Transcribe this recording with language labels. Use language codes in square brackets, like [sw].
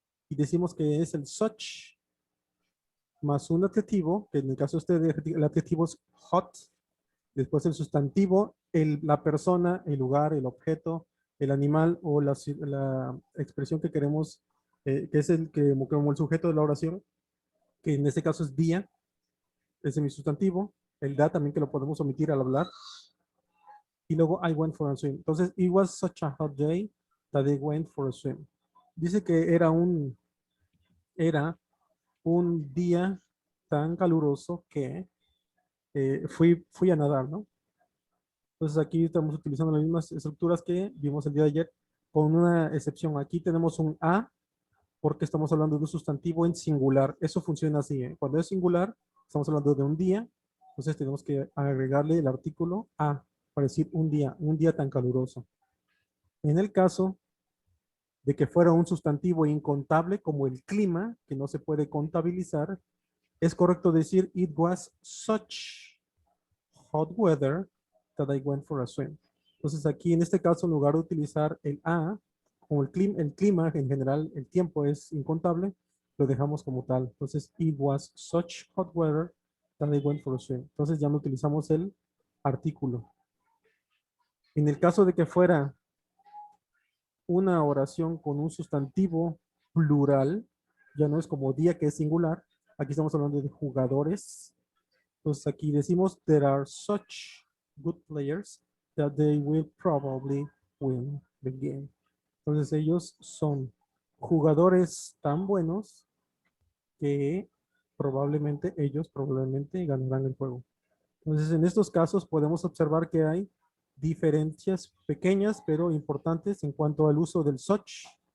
[es] Y decimos que es el such más un adjetivo, que en el caso de este el adjetivo es hot, después el sustantivo, la persona, el lugar, el objeto, el animal o la expresión que queremos, que es el que como el sujeto de la oración, que en este caso es día, ese es mi sustantivo, el da también que lo podemos omitir al hablar, y luego [en] I went for a swim. [es] Entonces, [en] it was such a hot day that they went for a swim. [es] Dice que era un día tan caluroso que fui a nadar, ¿no? Entonces aquí estamos utilizando las mismas estructuras que vimos el día de ayer, con una excepción. Aquí tenemos un a, porque estamos hablando de un sustantivo en singular. Eso funciona así, ¿eh? Cuando es singular, estamos hablando de un día, entonces tenemos que agregarle el artículo a, para decir un día tan caluroso. En el caso de que fuera un sustantivo incontable, como el clima, que no se puede contabilizar, es correcto decir, [en] it was such hot weather that I went for a swim. [es] Entonces aquí en este caso, en lugar de utilizar el a, como el clima en general, el tiempo es incontable, lo dejamos como tal. Entonces, [en] it was such hot weather that I went for a swim. [es] Entonces ya no utilizamos el artículo. En el caso de que fuera una oración con un sustantivo plural, ya no es como día que es singular, aquí estamos hablando de jugadores. Entonces aquí decimos, [en] there are such good players that they will probably win the game. [es] Entonces ellos son jugadores tan buenos que ellos probablemente ganarán el juego. Entonces en estos casos podemos observar que hay diferencias pequeñas pero importantes en cuanto al uso del such.